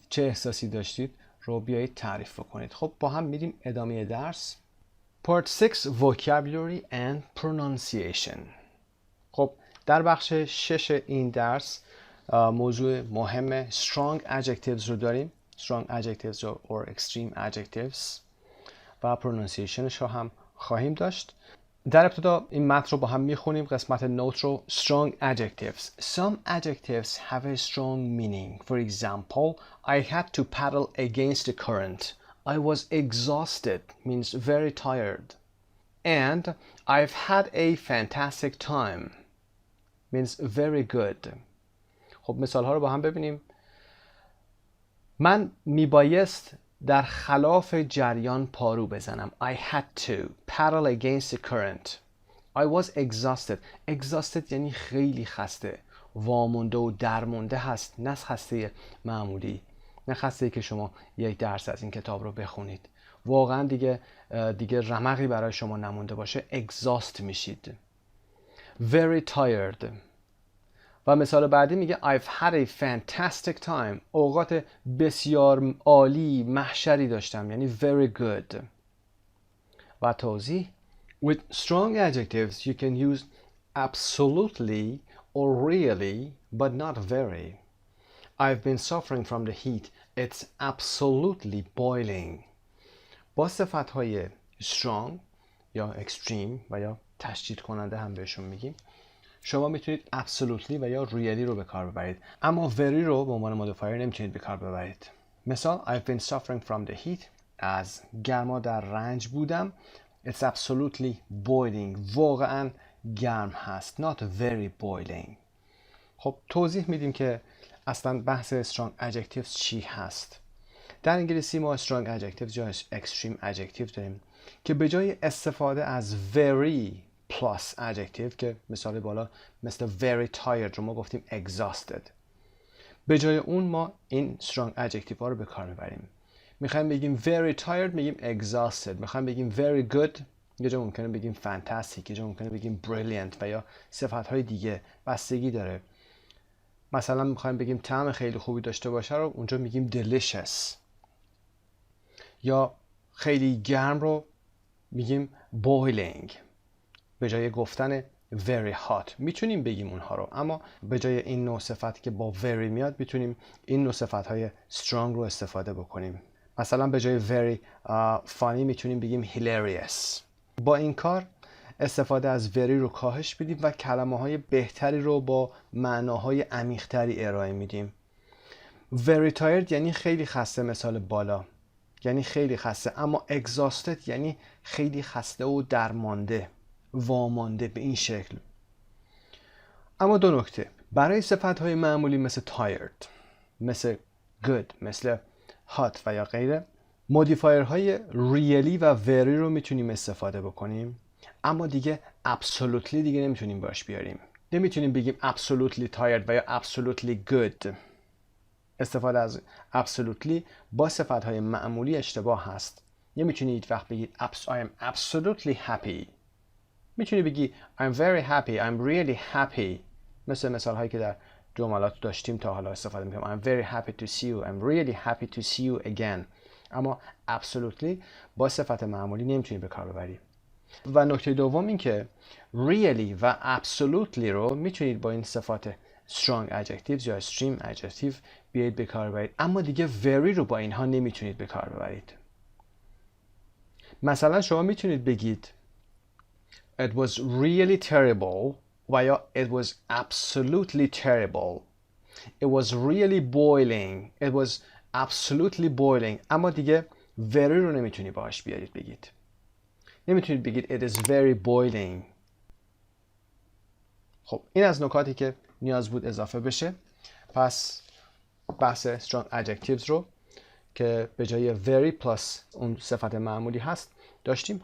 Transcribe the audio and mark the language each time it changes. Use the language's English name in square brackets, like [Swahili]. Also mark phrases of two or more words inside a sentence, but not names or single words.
[Persian] چه احساسی داشتید رو بیایید تعریف بکنید. خب با هم میریم ادامه درس. Part 6. [English] Vocabulary and Pronunciation. [Persian] خب در بخش 6 این درس موضوع مهم [English] strong adjectives [Persian] رو داریم. [English] strong adjectives or extreme adjectives [Persian] و pronunciationش رو هم خواهیم داشت. در ابتدا این متن رو با هم میخونیم. قسمت نوت رو. [English] strong adjectives. Some adjectives have a strong meaning. For example, I had to paddle against the current. I was exhausted means very tired. And I've had a fantastic time means very good. [Persian] خب مثال ها رو با هم ببینیم. من میبایست در خلاف جریان پارو بزنم. [English] I had to paddle against the current. I was exhausted. Exhausted [Persian] یعنی خیلی خسته. وامونده و درمونده هست. نه خسته معمولی. نه خسته که شما یک درس از این کتاب رو بخونید. واقعا دیگه رمقی برای شما نمونده باشه. [English] exhaust میشید. Very tired. [Persian] و مثال بعدی میگه [English] I've had a fantastic time. [Persian] اوقات بسیار عالی محشری داشتم. [English] یعنی very good. [Persian] و توضیح [English] With strong adjectives you can use absolutely or really but not very. I've been suffering from the heat. It's absolutely boiling. [Persian] با صفت‌های strong یا extreme و یا تشدید کننده هم بهشون میگیم. شما میتونید absolutely و یا really رو به کار ببرید. اما very رو به عنوان مودیفایر نمیتونید به کار ببرید. [English] مثال I've been suffering from the heat. [Persian] از گرما در رنج بودم. [English] It's absolutely boiling. [Persian] واقعا گرم هست. [English] Not very boiling. [Persian] خب توضیح میدیم که اصلا بحث [English] strong adjectives [Persian] چی هست. در انگلیسی ما [English] strong adjectives [Persian] یا [English] extreme adjective [Persian] داریم که به جای استفاده از [English] very plus adjective [Persian] که مثال بالا مثل [English] very tired [Persian] رو ما گفتیم exhausted، به جای اون ما این [English] strong adjective [Persian] ها رو به کار میبریم. میخوایم بگیم [English] very tired [Persian] میگیم exhausted. میخوایم بگیم [English] very good [Persian] یه جا ممکنه بگیم fantastic، یه جا ممکنه بگیم brilliant و یا صفت های دیگه، بستگی داره. مثلا میخوایم بگیم طعم خیلی خوبی داشته باشه رو اونجا میگیم delicious، یا خیلی گرم رو میگیم boiling به جای گفتن [English] very hot. [Persian] میتونیم بگیم اونها رو، اما به جای این نوع صفت که با very میاد میتونیم این نوع صفت های strong رو استفاده بکنیم. مثلا به جای [English] very funny [Persian] میتونیم بگیم hilarious. با این کار استفاده از very رو کاهش بدیم و کلمه های بهتری رو با معناهای عمیق‌تری ارائه میدیم. [English] very tired [Persian] یعنی خیلی خسته، مثال بالا یعنی خیلی خسته، اما exhausted یعنی خیلی خسته و درمانده، وامانده به این شکل. اما دو نکته. برای صفت‌های معمولی مثل tired، مثل good، مثل hot و یا غیره، مودیفایرهای really و very رو میتونیم استفاده بکنیم، اما دیگه absolutely دیگه نمیتونیم باش بیاریم. نمیتونیم بگیم [English] absolutely tired [Persian] و یا [English] absolutely good. [Persian] استفاده از absolutely با صفت‌های معمولی اشتباه هست. نمیتونید وقت بگید [English] I am absolutely happy. [Persian] میتونی بگی [English] I'm very happy, I'm really happy. [Persian] مثل مثال هایی که در جملات داشتیم تا حالا استفاده میکنم. [English] I'm very happy to see you, I'm really happy to see you again. [Persian] اما absolutely با صفت معمولی نمیتونی به کار ببری. و نکته دوم این که really و absolutely رو میتونید با این صفات [English] strong adjectives [Persian] یا [English] extreme adjective [Persian] بیایید به کار ببرید، اما دیگه very رو با اینها نمیتونید به کار ببرید. مثلا شما میتونید بگید [English] It was really terrible [Persian] و یا [English] It was absolutely terrible. It was really boiling. It was absolutely boiling. [Persian] اما دیگه very رو نمیتونی باهاش بیارید بگید. نمیتونید بگید [English] It is very boiling. [Persian] خب این از نکاتی که نیاز بود اضافه بشه. پس بحث [English] strong adjectives [Persian] رو که به جای [English] very plus [Persian] اون صفت معمولی هست داشتیم.